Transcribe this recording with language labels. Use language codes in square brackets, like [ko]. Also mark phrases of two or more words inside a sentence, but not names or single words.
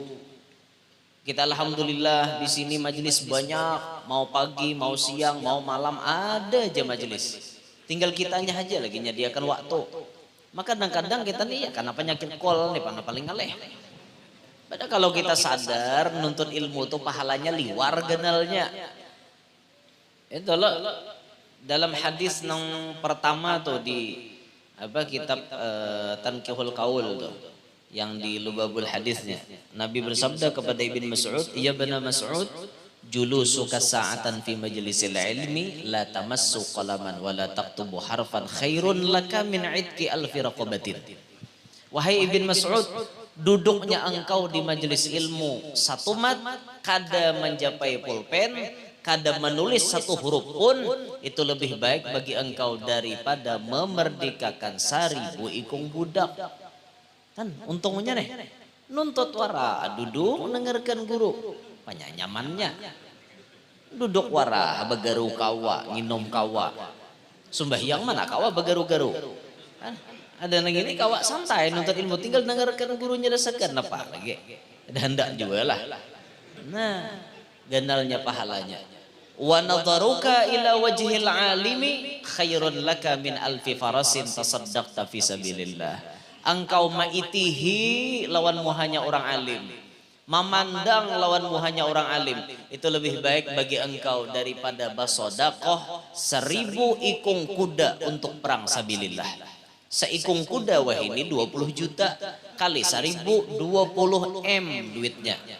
[bjn] Kita alhamdulillah di sini majelis banyak, mau pagi, mau siang, mau malam ada aja majelis. Tinggal kitanya aja lagi nyediakan waktu. Maka kadang-kadang kita nih ya karena penyakit kol nih paling ngaleh. Padahal kalau kita sadar nuntut ilmu tuh pahalanya liwar genalnya. Itu loh dalam hadis yang pertama tuh di apa kitab Tanqihul Qaul tuh yang di Lubabul hadisnya. Nabi bersabda kepada Ibn Mas'ud, [ar] "يا ابن مسعود جلوسك ساعة في مجلس العلم لا تمس قلما ولا تكتب حرفا خير لك من عتق ألف رقبة." [bjn] Wahai Ibn Mas'ud, duduknya engkau di majelis ilmu satu mat, kada menjapai pulpen, kada menulis satu huruf pun, itu lebih baik bagi engkau daripada memerdekakan 1000 ikung budak. Kan untungnya nih nuntut wara duduk mendengarkan guru banyak nyamannya, duduk wara begaru kawa nginum kawa, sembahyang mana kawa begaru-garu kan? Ada lagi ini kawa santai nuntut ilmu, tinggal dengarkan gurunya rasakan apa lagi ada hendak juga lah. Nah ganalnya pahalanya. [ar] ونظرك إلى وجه العالم خير لك من ألف فرس تصدقت في سبيل الله. [bjn] Engkau maitihi lawan muhanya orang alim, memandang lawan muhanya orang alim, itu lebih baik bagi engkau daripada bersedekah 1000 ikung kuda untuk perang sabilillah. Seikung kuda wah ini 20 juta kali 1000 20 M duitnya.